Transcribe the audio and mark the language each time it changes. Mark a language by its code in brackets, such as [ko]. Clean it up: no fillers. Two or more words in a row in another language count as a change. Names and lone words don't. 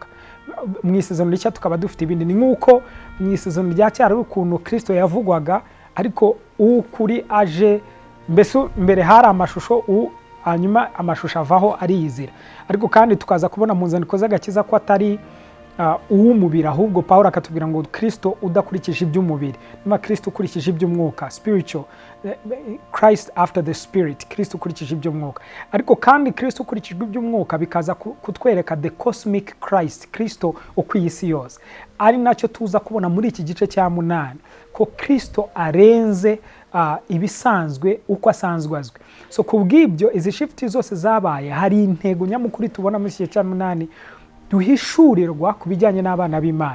[rw] Mu isezerano rishya tukaba dufite ibindi. Ni nk'uko mu isezerano rya kera ari ukuntu Kristo yavugwaga, ariko ukuri aje, mbese mbere hari amashusho, hanyuma amashusho avaho ariyizira. Ariko kandi tukaza kubona mu nzandiko z'agakiza ko atari uw'umubiri, ahubwo Pawulo akatubwira ngo Kristo udakurikije iby'umubiri, niba Kristo ukurikije iby'umwuka, [en] spiritual, Christ after the spirit, [rw] Kristo ukurikije iby'umwuka. Ariko kandi Kristo ukurikije iby'umwuka bikaza kutwereka [en] the cosmic Christ, [rw] Kristo ukwiye isi yose. Ari nacyo tuza kubona muri iki gice cya 8 ko Kristo arenze ibisanzwe uko asanzwe azwi. So kubw'ibyo izi shift zose zabaye, hari intego nyamukuru tubona muri iki gice cya 8 duhishurirwa ku bijyanye n'abana b'Imana.